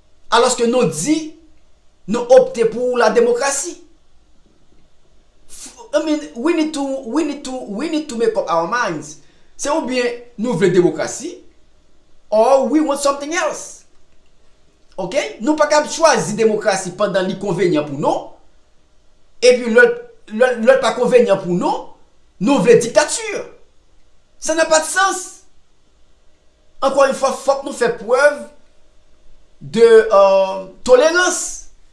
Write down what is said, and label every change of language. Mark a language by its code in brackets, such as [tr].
[fr] Alors que nous dit nous opter pour la démocratie. [en] I mean, we need to make up our minds. [fr] C'est ou bien nous voulons démocratie, [en] or we want something else. Ok? [fr] Nous pas capable choisir démocratie pendant l'inconvénient pour nous, et puis l'autre pas convénient pour nous, nous voulons dictature. Ça n'a pas de sens. Encore une fois, il faut que nous fassions preuve de tolérance.